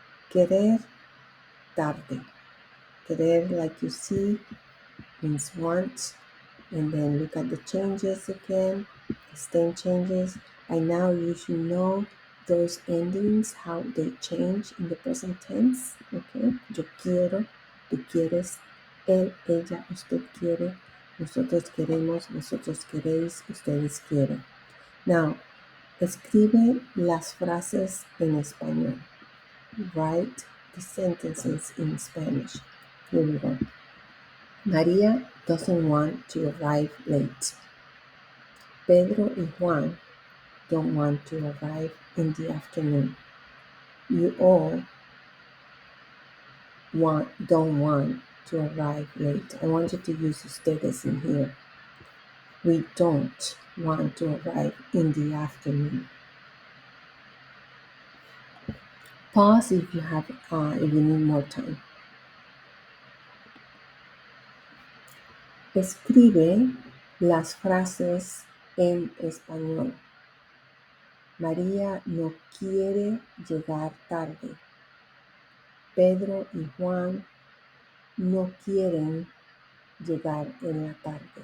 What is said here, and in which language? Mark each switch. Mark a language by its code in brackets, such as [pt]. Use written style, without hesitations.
[es] Querer, tarde. [en] Querer, like you see, means want. And then look at the changes again, the stem changes. And now you should know those endings, how they change in the present tense. [es] Okay, yo quiero, tú quieres, él, ella, usted quiere, nosotros queremos, vosotros queréis, ustedes quieren. [en] Now, [es] escribe las frases en español. [en] Write the sentences in Spanish. Here we go. Maria doesn't want to arrive late. Pedro y Juan don't want to arrive in the afternoon. You all don't want to arrive late. I want you to use ustedes in here. We don't want to arrive in the afternoon. Pause if you need more time. [es] Escribe las frases en español. María no quiere llegar tarde. Pedro y Juan no quieren llegar en la tarde.